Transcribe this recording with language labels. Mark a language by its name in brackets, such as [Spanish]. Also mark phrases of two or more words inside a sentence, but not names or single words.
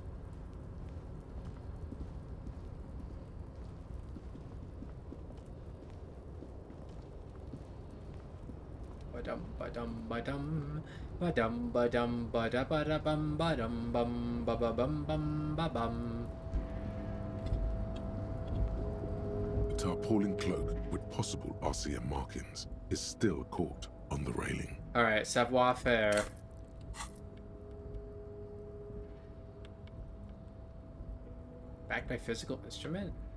[English] Ba-dum ba-dum ba-dum ba-dum ba-dum ba-da-ba-da-bum ba-dum bum ba-ba-bum bum ba-bum. The tarpaulin cloak with possible RCM markings is still caught on the railing. Alright, savoir-faire. Backed by physical instrument?